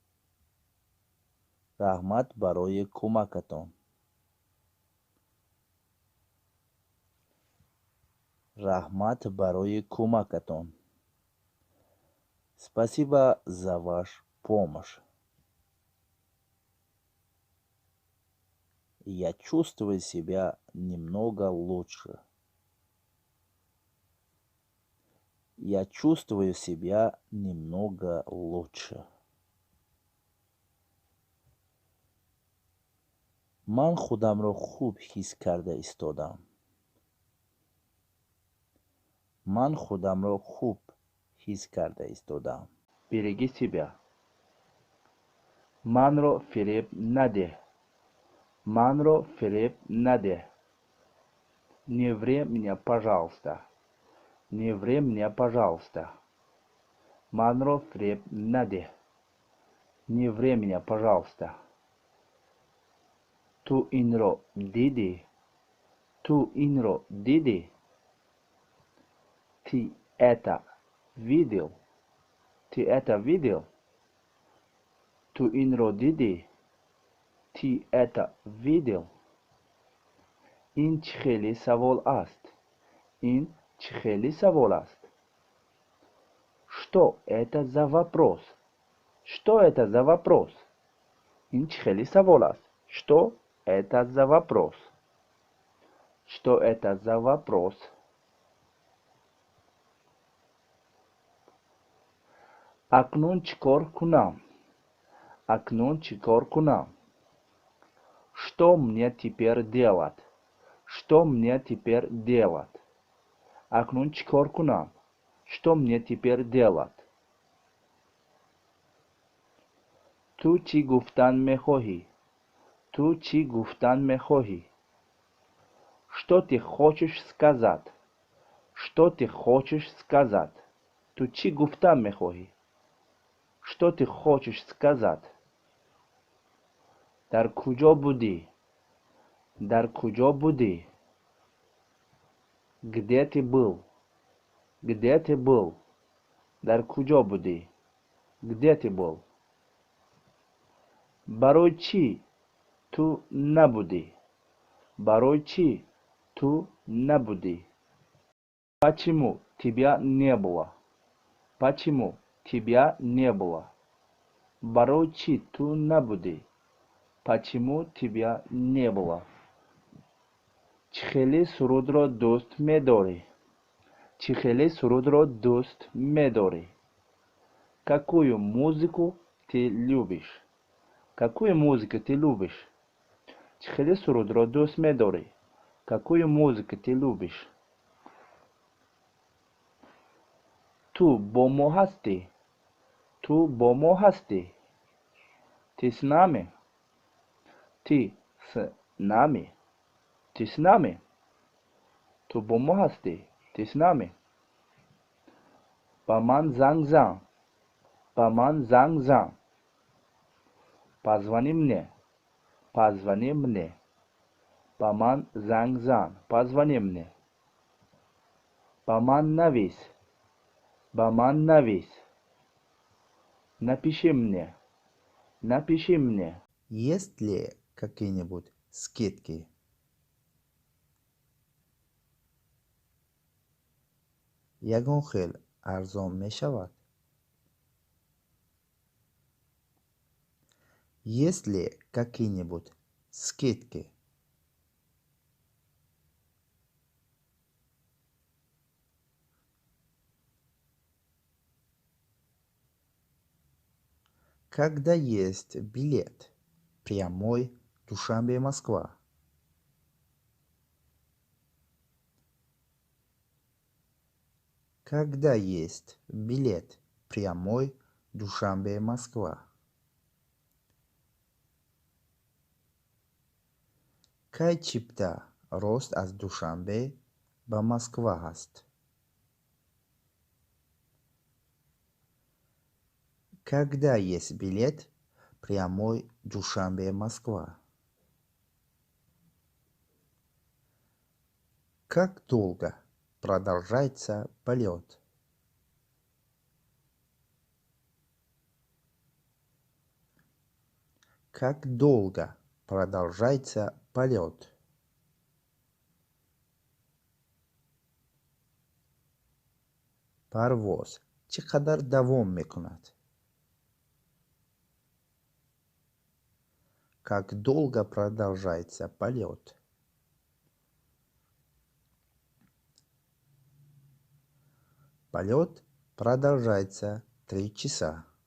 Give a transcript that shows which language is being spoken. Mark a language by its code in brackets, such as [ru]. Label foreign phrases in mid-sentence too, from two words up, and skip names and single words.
[tg] Рахмат барои кумакатон. Рахмат барои кумакатон. [ru] Спасибо за вашу помощь. Я чувствую себя немного лучше. Я чувствую себя немного лучше. [tg] Ман худамро хуб ҳис карда истодам. Ман худамро хуб ҳис карда истодам. [ru] Береги себя. [tg] Манро фиреб надеҳ. Манро фиреб надеҳ. [ru] Не ври меня, пожалуйста. Не ври меня, пожалуйста. [tg] Манро фиреб надеҳ. [ru] Не ври меня, пожалуйста. [tg] Ту инро диди? Ту инро диди? [ru] Ты это видел? Ты это видел? [tg] Ту инро диди? [ru] Ты это видел? [tg] Ин чӣ хеле савол аст? Ин чӣ хеле савол аст? [ru] Что это за вопрос? Что это за вопрос? [tg] Ин чӣ хеле савол аст? [ru] Что это за вопрос? Что это за вопрос? [tg] Акнун чӣ кор кунам? Акнун чӣ кор кунам? [ru] Что мне теперь делать? Что мне теперь делать? [tg] Акнун чӣ кор кунам? [ru] Что мне теперь делать? [tg] Ту чӣ гуфтан мехоҳӣ? Ту чӣ гуфтан мехоҳӣ? [ru] Что ты хочешь сказать? Что ты хочешь сказать? [tg] Ту чӣ гуфтан мехоҳӣ? [ru] Что ты хочешь сказать? [tg] Дар куҷо будӣ? Дар куҷо будӣ? [ru] Где ты был? Где ты был? [tg] Дар куҷо будӣ? [ru] Где ты был? [tg] Барои чӣ ту набудӣ? Барои чӣ ту набудӣ? [ru] Почему тебя не было? Почему тебя не было? [tg] Барои чӣ ту набудӣ? [ru] Почему тебя не было? [tg] Чӣ хеле сурудро дӯст медорӣ? Чӣ хеле сурудро дӯст медорӣ? [ru] Какую музыку ты любишь? Какую музыку ты любишь? [tg] Чӣ хеле сурудро дӯст медорӣ? [ru] Какую музыку ты любишь? [tg] Ту бо мо ҳастӣ? Ту бо мо ҳастӣ? [ru] Ты с нами? Ты с нами? Ты с нами? [tg] ту бо мо ҳастӣ? [ru] Ту с нами? [tg] Ба ман занг зан. Ба ман занг зан. [ru] Позвони мне. Позвони мне. [tg] Ба ман занг зан. [ru] Позвони мне. [tg] Ба ман навис. Ба ман навис. [ru] Напиши мне. Напиши мне. Есть ли какие-нибудь скидки? [tg] ягон хел арзон мешавад? [ru] Есть ли какие-нибудь скидки? Когда есть билет прямой Душанбе-Москва? Когда есть билет прямой Душанбе-Москва? [tg] Кай чипта рост аз Душанбе ба Москва ҳаст? [ru] Когда есть билет прямой Душанбе-Москва? Как долго продолжается полет? Как долго продолжается полет? [tg] Парвоз чӣ қадар давом мекунад? [ru] Как долго продолжается полет? Полет продолжается 3 часа.